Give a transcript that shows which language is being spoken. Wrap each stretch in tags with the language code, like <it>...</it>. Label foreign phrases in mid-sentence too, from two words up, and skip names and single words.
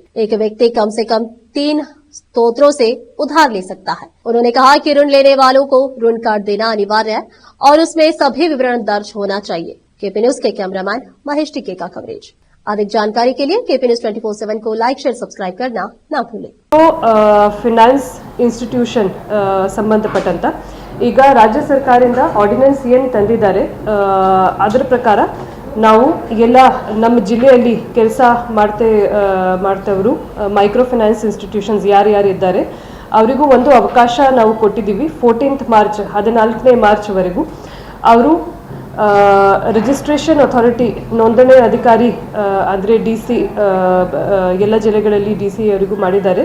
<hi>एक व्यक्ति कम से कम 3 स्रोतों से उधार ले सकता है। उन्होंने कहा कि ऋण लेने वालों को ऋण कार्ड देना अनिवार्य है और उसमें सभी विवरण दर्ज होना चाहिए। केपी न्यूज के कैमरामैन महेश टिके का कवरेज। अधिक जानकारी के लिए केपी न्यूज 24/7 को</hi> <en>like share subscribe</en> <hi>करना ना भूलें।</hi> <en>finance institution</en> <kn>ಸಂಬಂಧಪಟ್ಟಂತ ಈಗ ರಾಜ್ಯ ಸರ್ಕಾರದಿಂದ ಆರ್ಡಿನೆನ್ಸ್ ಏನು ತಂದಿದ್ದಾರೆ ಅದರ ಪ್ರಕಾರ ನಾವು ಎಲ್ಲ ನಮ್ಮ ಜಿಲ್ಲೆಯಲ್ಲಿ ಕೆಲಸ ಮಾಡ್ತವರು</kn> <en>micro finance institutions</en> <kn>ಯಾರ್ಯಾರು ಇದ್ದಾರೆ ಅವರಿಗೂ ಒಂದು ಅವಕಾಶ ನಾವು ಕೊಟ್ಟಿದ್ದೀವಿ 14th ಮಾರ್ಚ್ 14ನೇ ಮಾರ್ಚ್ ವರೆಗೂ ಅವರು</kn> <en>registration authority</en> <kn>ನೋಂದಣಿ ಅಧಿಕಾರಿ ಅಂದರೆ DC ಎಲ್ಲ ಜಿಲ್ಲೆಗಳಲ್ಲಿ DC ಅವರಿಗೂ ಮಾಡಿದ್ದಾರೆ.</kn>